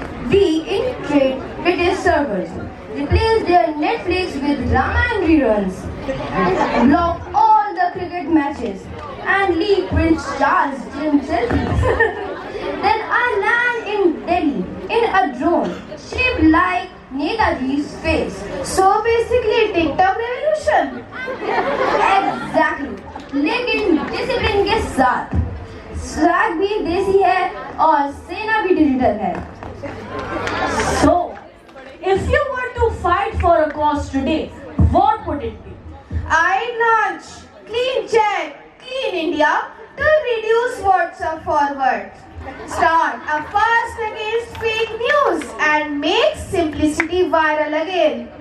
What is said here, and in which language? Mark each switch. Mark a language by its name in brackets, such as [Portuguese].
[English] We infiltrate British servers, replace their Netflix with drama and reruns, block all the cricket matches, and leak Prince Charles gym selfies. Then I land in Delhi in a drone shaped like Netaji's face. So basically, TikTok revolution. Exactly. [Hindi] लेकिन discipline के साथ swag भी देसी है और सेना भी digital है. [English] So, if you were to fight for a cause today, what would it be? I launch Clean Chat, Clean India to reduce WhatsApp forwards. Start a fast against fake news and make simplicity viral again.